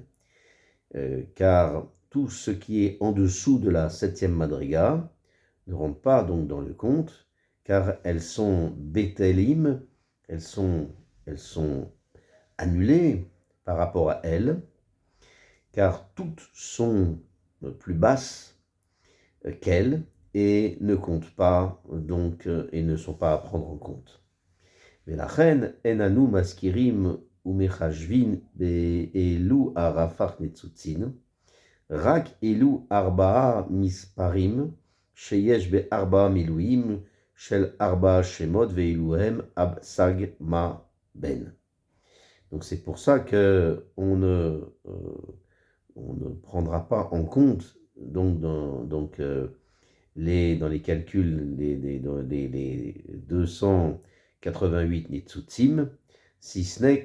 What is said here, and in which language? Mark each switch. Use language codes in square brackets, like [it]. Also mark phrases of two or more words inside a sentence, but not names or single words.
[fr] Car tout ce qui est en dessous de la 7e madriga ne rentre pas donc dans le compte, car elles sont bétélim, elles sont annulées par rapport à elles, car toutes sont plus basses qu'elles et ne comptent pas donc et ne sont pas à prendre en compte. [he] ולכן אין אנו מזכירים ומחשבים באלו הרפ"ח ניצוצין, רק אלו 4 מספרים שיש ב4 מילואים של 4 שמות ואלו הם אב, סג, מה, בן. [fr] Donc c'est pour ça que on ne prendra pas en compte dans les calculs des 288 Nitzutzim, si ce n'est